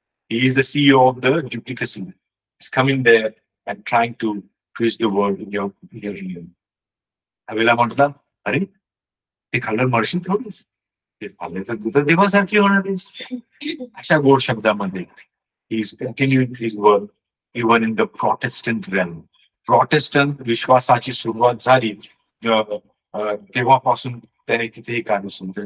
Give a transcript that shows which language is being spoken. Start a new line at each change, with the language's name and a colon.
English: He is the CEO of the duplicacy. He's coming there and trying to twist the word in your ear.
Marathi: हवेला म्हटलं, अरे ते खाल्लं मरशील थोडीच, ते खाल्ले तर तुझं देवासारखी होणारच. अशा गोड शब्दामध्ये
English: he is continuing his work even in the Protestant realm.
Marathi: Protestant विश्वासाची सुरुवात झाली तेव्हापासून त्याने तिथे कार्य सुरू केलं.